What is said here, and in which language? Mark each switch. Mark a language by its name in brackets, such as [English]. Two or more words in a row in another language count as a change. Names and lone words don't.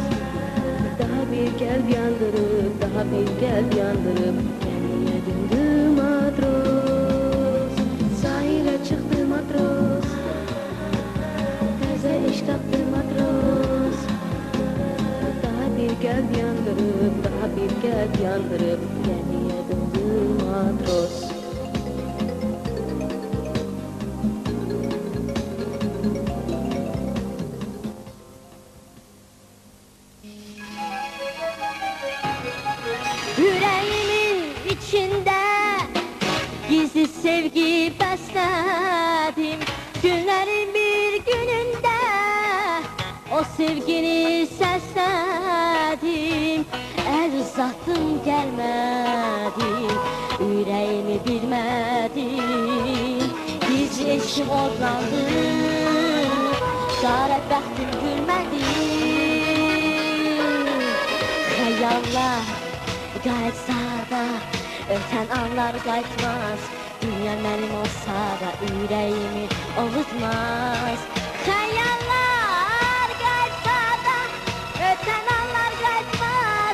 [Azerbaijani] Daha bir qəlb yandırıb, gəmiyə döndü matros. Sahilə çıxdı matros, təzə iş tapdı matros. Daha bir qəlb yandırıb, daha bir qəlb yandırıb gəmiyə döndü matros. [Turkish] Yüreğimin içinde gizli sevgi besledim. Günlerin bir gününde o sevgini sesledim. El uzattım gelmedin, yüreğimi bilmedin. [Azerbaijani] Gizli eşim odlandı, çare bəxtim gülmedi. Xəyallar qayıtsa da, ötən anlar qayıtmaz. Dünya mənim olsa da, ürəyimi ovutmaz. Xəyallar qayıtsa da, ötən anlar qayıtmaz.